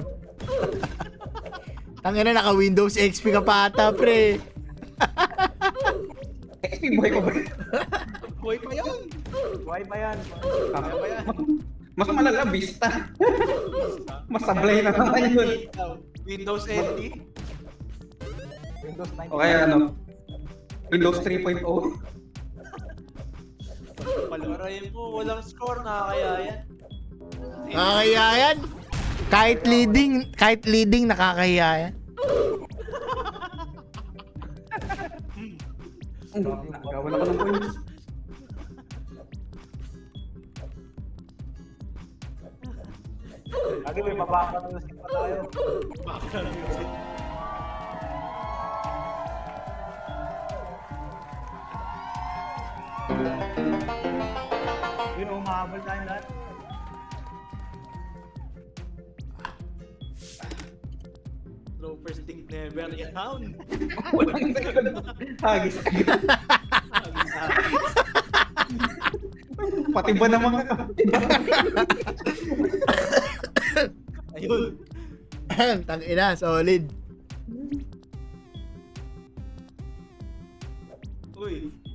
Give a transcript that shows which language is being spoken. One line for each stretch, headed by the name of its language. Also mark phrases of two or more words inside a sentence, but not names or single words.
Filipino: Tangina, naka Windows XP ka pa ata, pre. XP boy ko ba? Boy pa yan. Buhay pa yan. Kaya pa yan. Mas malala, Vista. Mas sablay na naman yun. Windows NT. Windows 9. O kaya ano? Windows 3.0. Palarayin mo. Walang score. Nakakaya yan. Nakakahiya yan. Kahit leading nakakahiya yan. Gawan ako ng points. Lagi may mabaka music pa tayo. Yun, umahabol tayong lahat.
English: No first thing never yan.
Filipino: Hagis. Pati ba naman ka? Ayun. Tangina, solid. Uy.